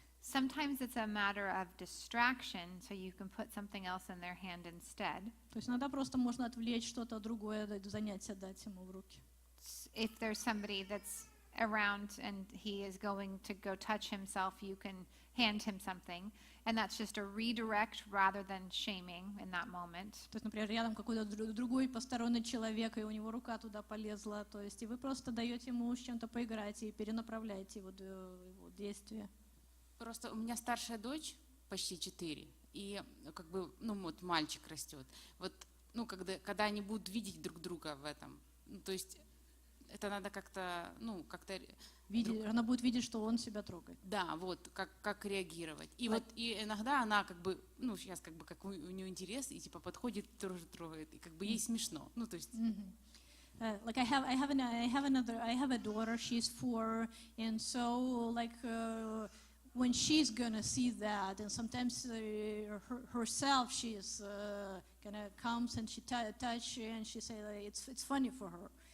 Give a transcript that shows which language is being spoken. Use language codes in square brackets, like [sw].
[en] Sometimes it's a matter of distraction, so you can put something else in their hand instead. [ru] То есть иногда просто можно отвлечь что-то другое, занятие дать ему в руки. [en] If there's somebody that's around and he is going to go touch himself, you can hand him something, and that's just a redirect rather than shaming in that moment. [ru] То есть, например, рядом какой-то другой посторонний человек, и у него рука туда полезла, то есть и вы просто даете ему с чем-то поиграть и перенаправляете его действия. Просто у меня старшая дочь, почти 4, и как бы, ну вот мальчик растет. Вот, ну когда они будут видеть друг друга в этом, ну, то есть это надо как-то, ну как-то... Она будет видеть, что он себя трогает. Да, вот, как реагировать. И вот и иногда она как бы, ну сейчас как бы как у нее интерес, и типа подходит, тоже трогает, и как бы ей смешно. Ну то есть... [en] Like I have a daughter, she's 4, and so like when she's gonna see that, and sometimes herself she's gonna comes and she touch and she say like, it's funny for her.